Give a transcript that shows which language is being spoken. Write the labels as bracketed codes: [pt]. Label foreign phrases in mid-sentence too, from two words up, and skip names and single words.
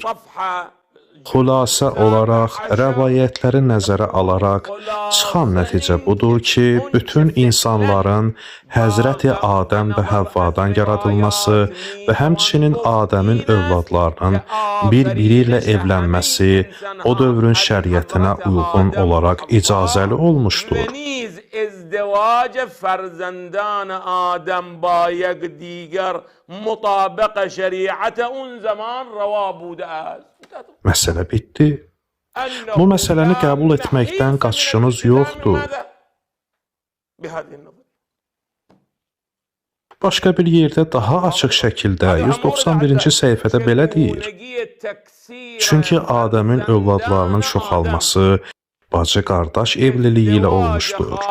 [az] Xülasə olaraq, rəvayətləri nəzərə alaraq, çıxan nəticə budur ki, bütün insanların Həzrəti Adəm və Həvvadan yaradılması və həmçinin Adəmin övladlarının bir-biri ilə evlənməsi o dövrün şəriətinə uyğun olaraq icazəli olmuşdur. [fa] ازدواج فرزندان آدم با یک دیگر مطابق شریعت اون زمان روا بوده است. [az] Məsələ bitdi. Bu məsələni qəbul etməkdən qaçışınız yoxdur. Başqa bir yerdə daha açıq şəkildə 191-ci səhifədə belə deyir. Çünki Adəmin övladlarının çoxalması bacı qardaş evliliyi ilə olmuşdur.